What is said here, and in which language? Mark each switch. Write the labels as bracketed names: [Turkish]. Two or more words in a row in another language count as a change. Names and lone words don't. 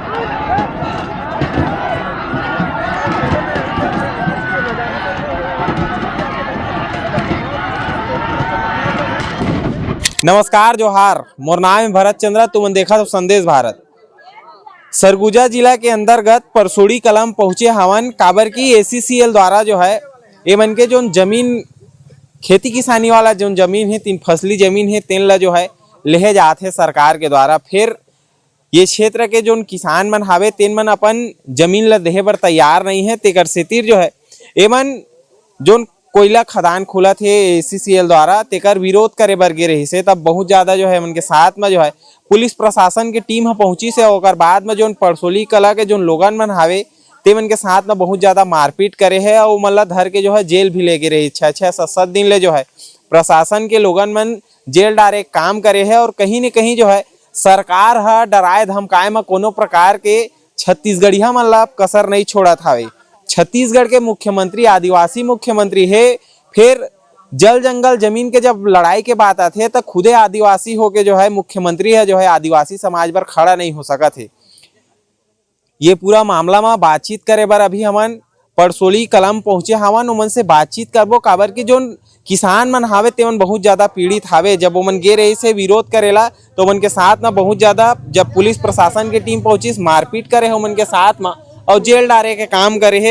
[Chhattisgarhi] नमस्कार जोहार, मोर नाम है भरत चंद्रा, तुमन देखा तो संदेश भारत। सरगुजा जिला के अंतर्गत परसोड़ी कलम पहुंचे हवन, काबर की ACCL द्वारा जो है ये मन के जो जमीन खेती किसानी वाला जो जमीन है, 3 फसली जमीन है, तेन ला जो है लेहे जाते सरकार के द्वारा। फिर ये क्षेत्र के जो किसान मन हावे तेन मन अपन जमीन ला देहे बर तैयार नहीं है, तेकर सेतिर जो है एमन जो कोयला खदान खुला थे ACCL द्वारा तेकर विरोध करे बर गे रही से। तब बहुत ज्यादा जो है उनके साथ में जो है पुलिस प्रशासन की टीम पहुंची से, और बाद में जो परसोली कला के जो लोगन मन हावे ते मन के साथ में बहुत ज्यादा मारपीट करे है और मतलब धर के जो है जेल भी लेके रही। 6-7 दिन ले जो है प्रशासन के लोगन मन जेल डारे काम करे है। और कहीं न कहीं जो है सरकार है डराए धमकाए में कोनो प्रकार के छत्तीसगढ़िया मन ला कसर नहीं छोड़त हावे। छत्तीसगढ़ के मुख्यमंत्री आदिवासी मुख्यमंत्री है, फिर जल जंगल जमीन के जब लड़ाई के बात आते है तो खुदे आदिवासी होके जो है मुख्यमंत्री है जो है आदिवासी समाज पर खड़ा नहीं हो सका थे। ये पूरा मामला में बातचीत करे बर अभी हमन परसोली कलम पहुंचे हवन, उमन से बातचीत करबो। काबर की जो किसान मन हावे तेमन बहुत ज्यादा पीड़ित हावे। जब उमन गे रही से विरोध करेला तो उमन के साथ में बहुत ज्यादा जब पुलिस प्रशासन की टीम पहुंची मारपीट करे है उमन के साथ में और जेल डारे के काम करे है।